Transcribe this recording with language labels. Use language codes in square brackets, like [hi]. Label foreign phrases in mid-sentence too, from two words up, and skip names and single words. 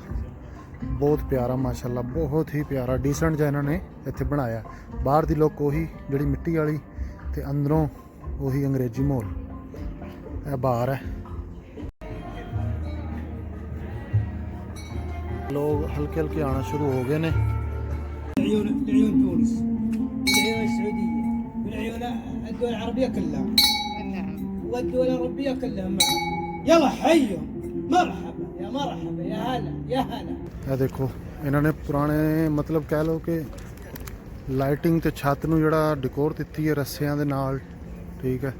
[pa] ਬਹੁਤ ਪਿਆਰਾ ਮਾਸ਼ਾਅੱਲਾ, ਬਹੁਤ ਹੀ ਪਿਆਰਾ ਡੀਸੈਂਟ ਜਿਹਾ ਇਹਨਾਂ ਨੇ ਇੱਥੇ ਬਣਾਇਆ। ਬਾਹਰ ਦੀ ਲੁੱਕ ਉਹੀ ਜਿਹੜੀ ਮਿੱਟੀ ਵਾਲੀ ਤੇ ਅੰਦਰੋਂ ਉਹੀ ਅੰਗਰੇਜ਼ੀ ਮਾਹੌਲ। ਇਹ ਬਾਹਰ ਹੈ, ਲੋਕ ਹਲਕੇ ਹਲਕੇ ਆਉਣਾ ਸ਼ੁਰੂ ਹੋ ਗਏ ਨੇ। [ar] العيون الدول العربية كلها والدول الأوروبية كلها معنا. يلا حيوا مرحبا يا مرحبا يا هلا يا هلا। [pa] ਇਹ ਦੇਖੋ ਇਹਨਾਂ ਨੇ ਪੁਰਾਣੇ ਮਤਲਬ ਕਹਿ ਲਓ ਕਿ ਲਾਈਟਿੰਗ ਤੇ ਛੱਤ ਨੂੰ ਜਿਹੜਾ ਡੈਕੋਰ ਦਿੱਤੀ ਹੈ ਰੱਸਿਆਂ ਦੇ ਨਾਲ, ਠੀਕ ਹੈ।